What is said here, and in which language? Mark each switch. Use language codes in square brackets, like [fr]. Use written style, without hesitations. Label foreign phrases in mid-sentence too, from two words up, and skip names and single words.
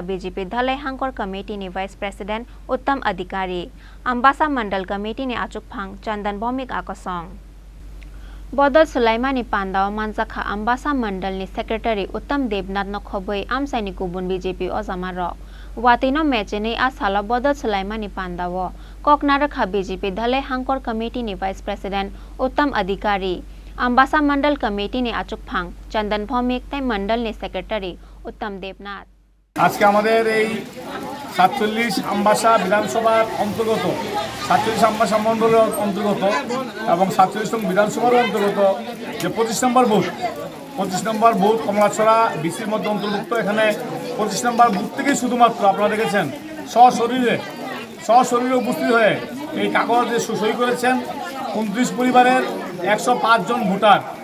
[trp] BJP dhalai hangkor committee ni [en] vice president [trp] uttam adhikari ambasa mandal committee ni achuk phang chandan bhomik akosong bodol sulaimani pandao manjakha ambasa mandal ni secretary uttam devnath no khoboi amsaini kubun BJP ojamaro watino mechene a sala bodol sulaimani pandao koknarakha BJP dhalai hangkor committee ni [en] vice president [trp] uttam adhikari ambasa mandal committee ni achuk phang chandan bhomik tai mandal ni secretary uttam devnath [bn] আজকে আমাদের এই 47 আম্বাসা বিধানসভার অন্তর্গত 47 আম্বাসা মণ্ডলের অন্তর্গত এবং 47 নং বিধানসভার অন্তর্গত যে 25 নম্বর বুথ কমলাছড়া বিসির মধ্যে অন্তর্ভুক্ত এখানে 25 নম্বর বুথ থেকে শুধুমাত্র আপনারা দেখেছেন সশরীরে উপস্থিত হয়ে এই কাগজে সই করেছেন 29 পরিবারের 105 জন ভোটার